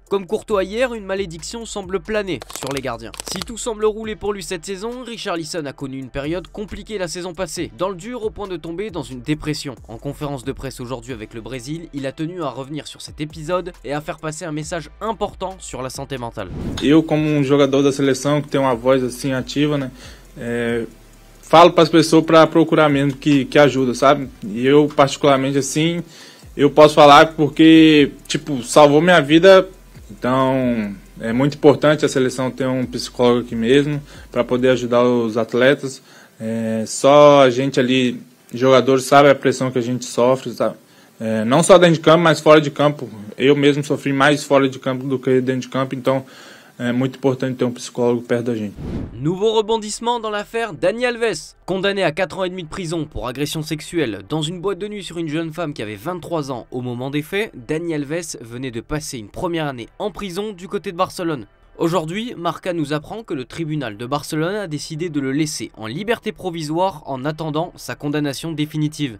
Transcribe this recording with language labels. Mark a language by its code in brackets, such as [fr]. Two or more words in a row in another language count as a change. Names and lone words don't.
[fr] Comme Courtois hier, une malédiction semble planer sur les gardiens. Si tout semble rouler pour lui cette saison, Richarlison a connu une période compliquée la saison passée, dans le dur au point de tomber dans une dépression. En conférence de presse aujourd'hui avec le Brésil, il a tenu à revenir sur cet épisode et à faire passer un message important sur la santé mentale. [pt] Eu, como jogador da seleção que tem uma voz assim ativa, né, falo para as pessoas para procurar mesmo que ajuda, sabe? E eu particularmente assim, eu posso falar porque tipo salvou minha vida, então é muito importante a seleção ter um psicólogo aqui mesmo para poder ajudar os atletas. Só a gente ali, jogadores, sabe a pressão que a gente sofre, sabe? Não só dentro de campo, mas fora de campo. Eu mesmo sofri mais fora de campo do que dentro de campo, então é muito importante ter um psicólogo perto da gente. [fr] Nouveau rebondissement dans l'affaire Dani Alves. Condamné à 4 ans et demi de prison pour agression sexuelle dans une boîte de nuit sur une jeune femme qui avait 23 ans au moment des faits, Dani Alves venait de passer une première année en prison du côté de Barcelone. Aujourd'hui, Marca nous apprend que le tribunal de Barcelone a décidé de le laisser en liberté provisoire en attendant sa condamnation définitive.